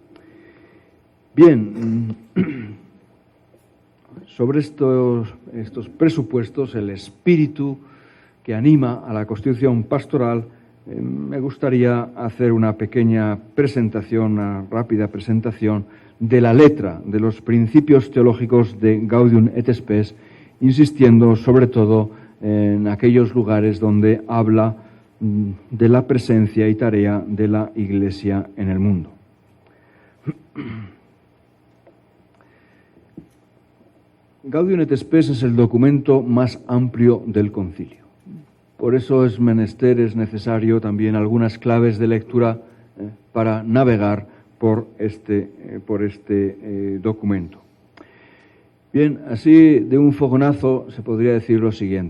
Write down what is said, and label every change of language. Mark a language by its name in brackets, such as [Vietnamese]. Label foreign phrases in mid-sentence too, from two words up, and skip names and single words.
[Spanish] Bien, sobre estos presupuestos, el espíritu que anima a la Constitución pastoral, me gustaría hacer una pequeña presentación, una rápida presentación de la letra de los principios teológicos de Gaudium et Spes, insistiendo sobre todo en aquellos lugares donde habla de la presencia y tarea de la Iglesia en el mundo. Gaudium et Spes es el documento más amplio del concilio. Por eso es necesario también algunas claves de lectura para navegar por este documento. Bien, así de un fogonazo se podría decir lo siguiente.